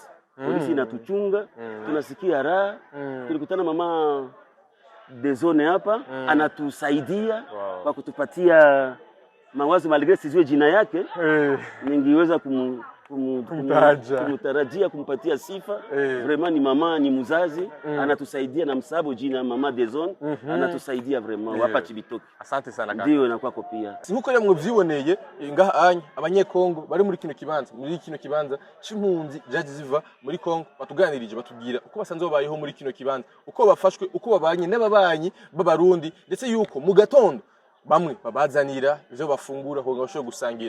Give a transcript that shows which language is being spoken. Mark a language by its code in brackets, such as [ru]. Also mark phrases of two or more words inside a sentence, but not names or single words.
[sw] Polisi inatuchunga, tunasikia raha. Tulikutana [fr] mama de zone [sw] hapa, anatusaidia kwa kutupatia mawazo, malgré sijue jina yake, ningeweza kumtarajia kumpatia sifa. Vraiment ni mama, ni mzazi, anatusaidia na msabo jina [fr] mama de zone, [sw] anatusaidia vraiment wapa Chibitoke. Asante sana kaka. Ndio na kwako pia. [rn] Nkuko rero mwavyiboneye ngaha anya abanyekongo bari muri kino kibanza c'impunzi jaje ziva muri Kongo batuganirije batubwira uko basanze babayeho muri kino kibanza, uko bafashwe, uko babanye n'ababanyi b'abarundi, ndetse yuko mu gatondo bamwe babazanira ivyo bafungura ko gashobora gusangira.